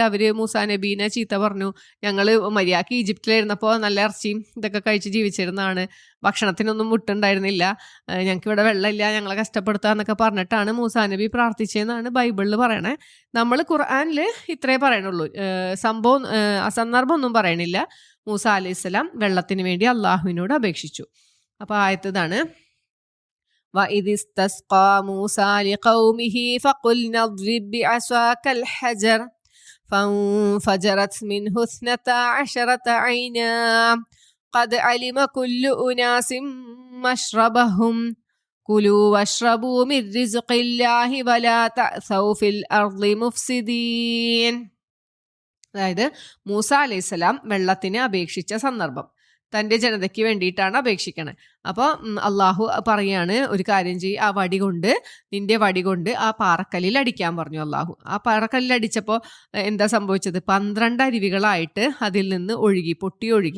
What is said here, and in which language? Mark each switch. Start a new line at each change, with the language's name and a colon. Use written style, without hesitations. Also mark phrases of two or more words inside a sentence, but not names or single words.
Malayalam: അവർ മൂസാ നബീനെ ചീത്ത പറഞ്ഞു, ഞങ്ങൾ മര്യാദക്ക് ഈജിപ്തിലായിരുന്നപ്പോൾ നല്ല ഇറച്ചിയും ഇതൊക്കെ കഴിച്ച് ജീവിച്ചിരുന്നതാണ്, ഭക്ഷണത്തിനൊന്നും മുട്ടുണ്ടായിരുന്നില്ല, ഞങ്ങൾക്ക് ഇവിടെ വെള്ളമില്ല, ഞങ്ങളെ കഷ്ടപ്പെടുത്താന്നൊക്കെ പറഞ്ഞിട്ടാണ് മൂസാ നബി പ്രാർത്ഥിച്ചതെന്നാണ് ബൈബിളിൽ പറയണേ. നമ്മൾ ഖുർആനിൽ ഇത്രേ പറയണുള്ളൂ. സന്ദർഭം ഒന്നും പറയണില്ല. മൂസ അലൈഹിസ്സലാം വെള്ളത്തിന് വേണ്ടി അള്ളാഹുവിനോട് അപേക്ഷിച്ചു. അപ്പൊ ആയതാണ്
Arabic: وَإِذِ اسْتَسْقَى مُوسَى لِقَوْمِهِ فَقُلْنَا اضْرِبْ بِعَصَاكَ الْحَجَرَ فَانفَجَرَتْ مِنْهُ 12 عَيْنًا قَدْ عَلِمَ كُلُّ أُنَاسٍ مَشْرَبَهُمْ كُلُوا وَاشْرَبُوا مِنْ رِزْقِ اللَّهِ وَلَا تَأْثَوْا فِي الْأَرْضِ مُفْسِدِينَ.
Malayalam: അതായത് മൂസ അലൈഹിസ്സലാം വെള്ളത്തിന് അപേക്ഷിച്ച സന്ദർഭം, തൻ്റെ ജനതയ്ക്ക് വേണ്ടിയിട്ടാണ് അപേക്ഷിക്കണത്. അപ്പോൾ അള്ളാഹു പറയാണ്, ഒരു കാര്യം ചെയ്യ്, നിന്റെ വടി കൊണ്ട് ആ പാറക്കല്ലിൽ അടിക്കാൻ പറഞ്ഞു അള്ളാഹു. ആ പാറക്കല്ലിൽ അടിച്ചപ്പോൾ എന്താ സംഭവിച്ചത്? 12 അരുവികളായിട്ട് അതിൽ നിന്ന് പൊട്ടി ഒഴുകി.